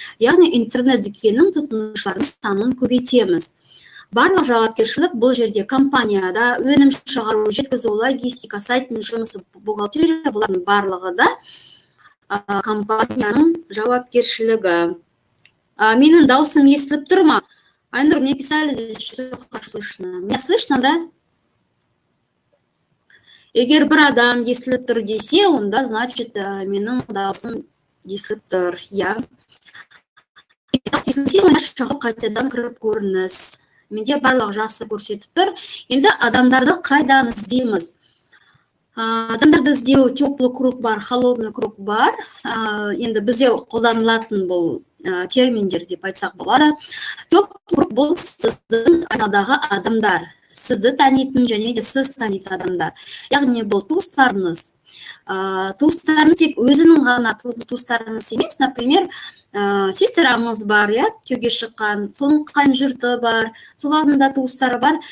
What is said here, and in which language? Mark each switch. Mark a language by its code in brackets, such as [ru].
[kk] Яғни интернет-дүкеннің тұтынушылардың санын көбейтеміз. Барлық жауапкершілік бұл жерде компанияда, өнім шығару, жеткізу, логистика, сайттың жұмысы, бухгалтерия, бұлардың барлығы да компанияның жауапкершілігі. Менің даусым естіліп тұр ма? [ru] Айнұр, мне писали здесь, что слышно. Меня слышно, да? [kk] Егер бір адам естіліп тұр десе, онда, значит, менің даусым естіліп тұр. Я. Шығып қайтадан кіріп көрініс. Менде барлық жақсы көрсетіп тұр. Енді адамдарды қайдан іздейміз? Адамдарды іздеу теплый круг бар, холодный круг бар. Енді бізде қолданылатын бұл терминдер деп айтсақ болады. Теплый круг бұл сіздің айналадағы адамдар. Сізді танитын және де сіз танитын адамдар. Яғни бұл туыстарыңыз. Туыстарыңыз тек өзінің ғана туыстарыңыз емес, например, сестраңыз бар, күйеуге шыққан, соның қайын жұрты бар, солардың да туыстары бар.